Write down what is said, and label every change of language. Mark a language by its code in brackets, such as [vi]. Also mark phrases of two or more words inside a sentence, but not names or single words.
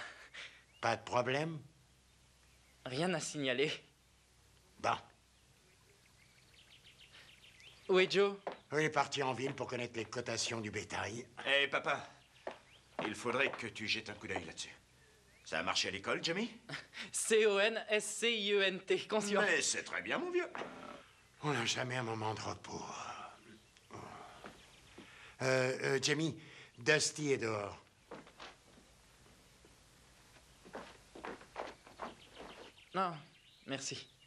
[fr] Pas de problème? Rien à signaler. Bon. Où est Joe? Il est parti en ville pour connaître les cotations du bétail. Hé, papa, il faudrait que tu jettes un coup d'œil là-dessus. Ça a marché à l'école, Jimmy? C-O-N-S-C-I-E-N-T, conscient. Mais c'est très bien, mon vieux. On n'a jamais un moment de repos. Jamie, Dusty est dehors. Non, merci.